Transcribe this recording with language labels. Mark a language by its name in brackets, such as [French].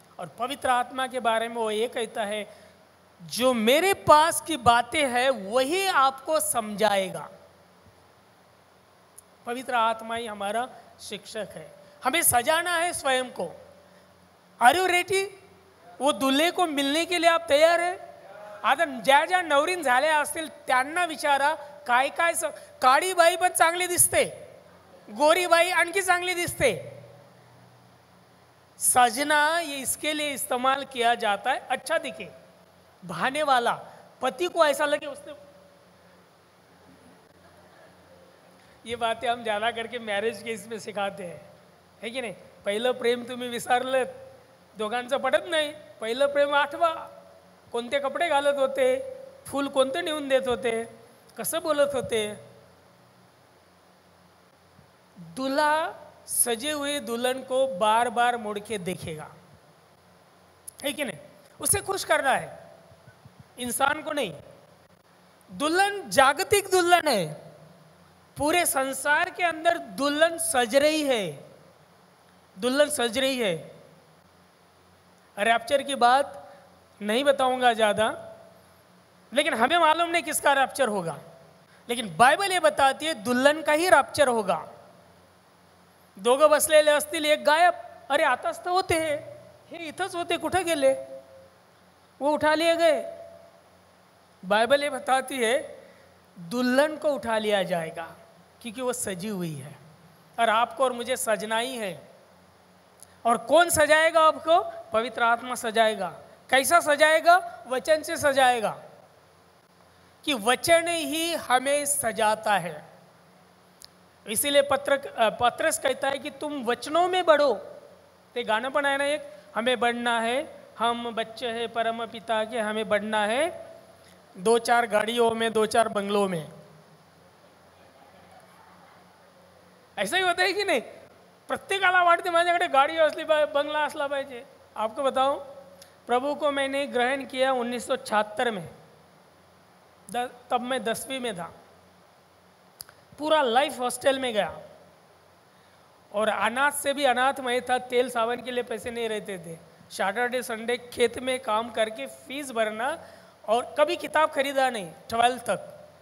[Hindi] और पवित्र आत्मा के बारे में वो ये कहता है, जो मेरे पास की बातें हैं वही आपको समझाएगा। पवित्र आत्मा ही हमारा शिक्षक है। हमें सजाना है स्वयं को। [English] Are you ready? [Hindi] वो दूल्हे को मिलने के लिए आप तैयार है? [Marathi] आता ज्या ज्या नवरीन झाल्या असतील त्यांना विचारा, काय काय काळी बाई पण चांगली दिसते, गोरी बाई आणखी चांगली दिसते। [Hindi] सजना ये इसके लिए इस्तेमाल किया जाता है, अच्छा दिखे, बहाने वाला। पति को ऐसा लगे उसने, ये बातें हम ज्यादा करके मैरिज केस में सिखाते हैं, है की नाही? [Marathi] पहिलं प्रेम तुम्ही विसरलं, दोघांचं पटत नाही। पहिलं प्रेम आठवा, कोणते कपडे घालत होते, फूल कोणते नेऊन देत होते, कसं बोलत होते। [Hindi] दूल्हा सजे हुए दुल्हन को बार बार मुड़ के देखेगा, है कि नहीं? उसे खुश करना है, इंसान को नहीं। दुल्हन जागतिक दुल्हन है, पूरे संसार के अंदर दुल्हन सज रही है, दुल्हन सज रही है। रैप्चर की बात नहीं बताऊंगा ज़्यादा, लेकिन हमें मालूम नहीं किसका रैप्चर होगा, लेकिन बाइबल ये बताती है दुल्हन का ही रैप्चर होगा। [Marathi] दोघं बसलेले असतील, एक गायब, अरे आताच तर होते, हे इथंच होते, कुठे गेले? [Hindi] वो उठा लिए गए। बाइबल ये बताती है दुल्हन को उठा लिया जाएगा, क्योंकि वो सजी हुई है। और आपको और मुझे सजना ही है। और कौन सजाएगा आपको? पवित्र आत्मा सजाएगा। कैसा सजाएगा? वचन से सजाएगा, कि वचन ही हमें सजाता है। इसीलिए पत्रस कहता है कि तुम वचनों में बढ़ो। [Marathi] ते गाना पण आहे ना एक, [Hindi] हमें बढ़ना है, हम बच्चे हैं परम पिता के, हमें बढ़ना है 2-4 गाड़ियों में, 2-4 बंगलों में। ऐसा ही होता है कि नहीं? [Marathi] प्रत्येकाला वाटते माझ्याकडे गाडी असली पाहिजे, बंगला असला पाहिजे। [Hindi] आपको बताऊं, प्रभु को मैंने ग्रहण किया 1976 में, तब मैं 10वीं में था। पूरा लाइफ हॉस्टल में गया, और अनाथ से भी अनाथ मैं था। तेल सावन के लिए पैसे नहीं रहते थे। सैटरडे संडे खेत में काम करके फीस भरना, और कभी किताब खरीदा नहीं 12th तक।